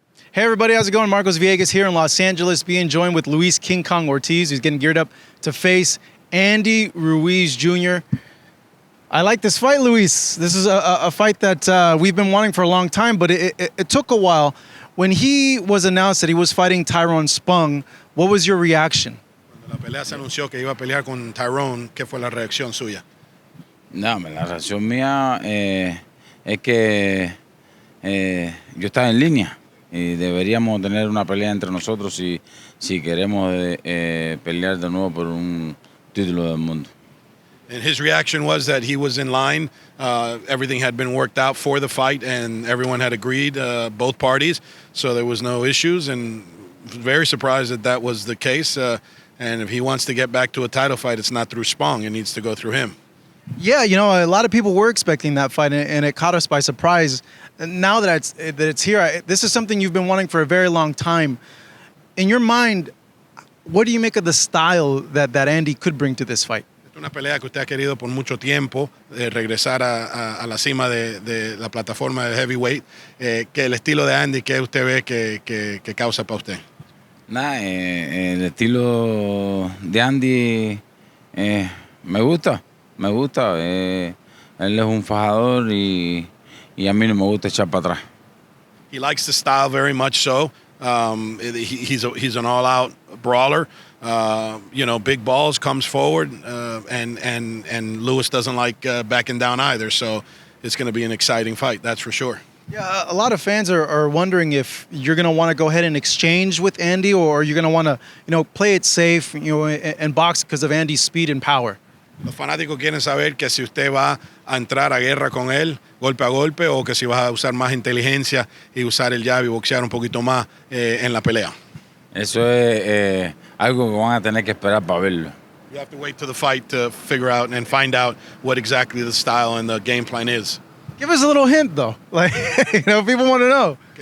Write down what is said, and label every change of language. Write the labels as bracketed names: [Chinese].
[English] Hey everybody, how's it going? Marcos Villegas here in Los Angeles, being joined with Luis King Kong Ortiz, who's getting geared up to face Andy Ruiz Jr. I like this fight, Luis. This is a fight that we've been wanting for a long time, but it took a while. When he was announced that he was fighting Tyrone Spong, what was your reaction? [Spanish] Cuando la pelea se anunció que iba a pelear con Tyrone, ¿qué fue la reacción suya? No, la reacción mía es que yo estaba en línea y deberíamos tener una pelea entre nosotros si queremos pelear de nuevo por un título del mundo. [English] And his reaction was that he was in line. Everything had been worked out for the fight, and everyone had agreed, both parties, so there was no issues. And very surprised that that was the case. And if he wants to get back to a title fight, it's not through Spong. It needs to go through him. Yeah, you know, a lot of people were expecting that fight, and it caught us by surprise. And now that it's here, this is something you've been wanting for a very long time. In your mind, what do you make of the style that Andy could bring to this fight? [Spanish] Es una pelea que usted ha querido por mucho tiempo, regresar a la cima de la plataforma de heavyweight. Que el estilo de Andy, ¿qué usted ve que causa para usted? Nada, el estilo de Andy me gusta. Él es un fajador y a mí no me gusta echar para atrás. [English] He likes the style very much so. He's an all-out brawler. You know, big balls, comes forward, and Lewis doesn't like backing down either. So it's going to be an exciting fight, that's for sure. Yeah, a lot of fans are wondering if you're going to want to go ahead and exchange with Andy, or you're going to want to, you know, play it safe, you know, and box because of Andy's speed and power. [Spanish] Los fanáticos quieren saber que si usted va a entrar a guerra con él, golpe a golpe, o que si vas a usar más inteligencia y usar el jab y boxear un poquito más en la pelea. Eso es algo que van a tener que esperar para verlo. [English] You have to wait to the fight to figure out and find out what exactly the style and the game plan is. Give us a little hint, though. Like, you know, people want to know.